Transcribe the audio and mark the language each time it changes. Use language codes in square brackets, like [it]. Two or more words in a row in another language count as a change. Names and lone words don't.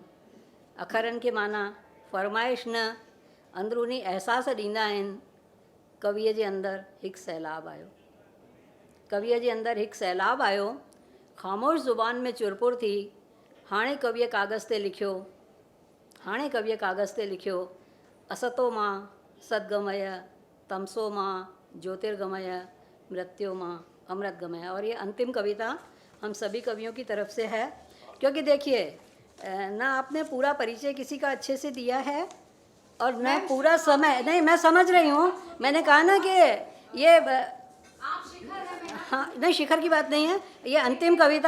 [sd] अखरनि खे माना फरमाइश न, अंदरूनी अहसास ॾींदा आहिनि। कवीअ जे अंदरि हिकु सैलाब आयो, कवीअ जे अंदरि हिकु सैलाब आयो, ख़ामोश ज़ुबान में चुरपुर थी। हाणे कवीअ कागज़ ते लिखियो, हाणे कवीअ कागज़ ते लिखियो, [sa] असतो मां सदगमय, तमसो मां ज्योतिर्गमय, मृत्यु मां अमृत गमय। [hi] और ये अंतिम कविता हम सभी कवियों की तरफ से है, क्योंकि देखिए ना आपने पूरा परिचय किसी का अच्छे से दिया है और न पूरा समय, नहीं मैं समझ रही हूँ, मैंने कहा ना कि ये आप शिखर है मैडम। हाँ नहीं शिखर की बात नहीं है, ये अंतिम कविता।